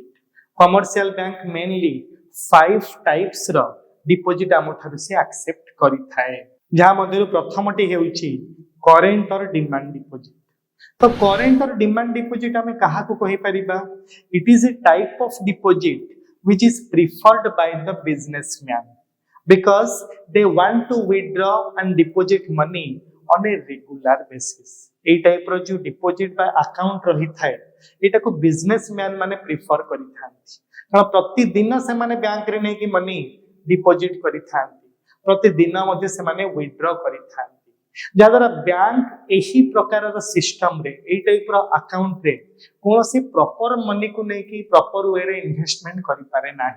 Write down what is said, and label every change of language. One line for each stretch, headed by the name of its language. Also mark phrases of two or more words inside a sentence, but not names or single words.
English: commercial bank
Odia: ମେନଲି 5 ଟାଇପ୍ସ ର ଡିପୋଜିଟ ଆମଠାରୁ ସେ ଆକ୍ସେପ୍ଟ କରିଥାଏ, ଯାହା ମଧ୍ୟରୁ ପ୍ରଥମଟି ହେଉଛି
English: current or demand deposit.
Odia: ତ
English: current or demand deposit
Odia: ଆମେ କାହାକୁ କହିପାରିବା?
English: it is a type of deposit which is preferred by the businessman because they want to withdraw and deposit money on a regular basis।
Odia: এই টাইপର ଯୋଉ ଡିପୋଜିଟ ବା ଆକାଉଣ୍ଟ ରହିଥାଏ ଏଟାକୁ ବିଜନେସମ୍ୟାନ ମାନେ ପ୍ରିଫର କରିଥାନ୍ତି, କାରଣ ପ୍ରତିଦିନ ସେମାନେ ବ୍ୟାଙ୍କରେ ନେଇକି ମନି ଡିପୋଜିଟ କରିଥାନ୍ତି, ପ୍ରତିଦିନ ମଧ୍ୟ ସେମାନେ ୱିଥଡ୍ର କରିଥାନ୍ତି। ଯାହାଦ୍ୱାରା ବ୍ୟାଙ୍କ ଏହି ପ୍ରକାରର ସିଷ୍ଟମରେ ଏଇ ଟାଇପର ଆକାଉଣ୍ଟରେ କୌଣସି ପ୍ରପର ମନିକୁ ନେଇକି ପ୍ରପର ୱେରେ ଇନଭେଷ୍ଟମେଣ୍ଟ କରିପାରେ ନାହିଁ।